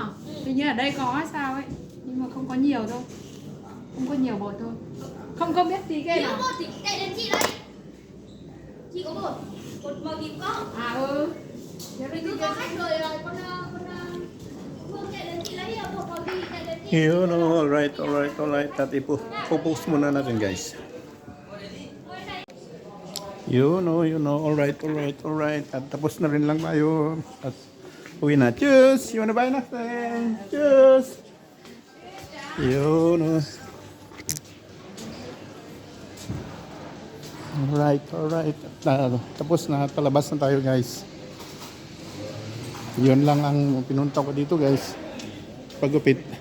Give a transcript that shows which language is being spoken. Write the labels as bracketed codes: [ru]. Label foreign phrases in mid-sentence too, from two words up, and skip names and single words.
[vi] Hình như ở đây có hay sao ấy, nhưng mà không có nhiều đâu, không có nhiều bột thôi, không biết tí cái Thiếu nào. bột thì chạy đến chị đây. Chị có bột. Bột màu gì cũng có. À ừ. Mình cứ có khách rồi con Phương chạy đến chị lấy bột màu gì chạy đến chị. [tl] Yun, alright. At ipopost muna natin guys. Yun, alright. At tapos na rin lang tayo. At uwi na. [en] Cheers! You wanna buy nothing? Cheers! [tl] Yun, alright. Tapos na, palabas na tayo guys. Yun lang ang pinunta ko dito guys. Paggupit.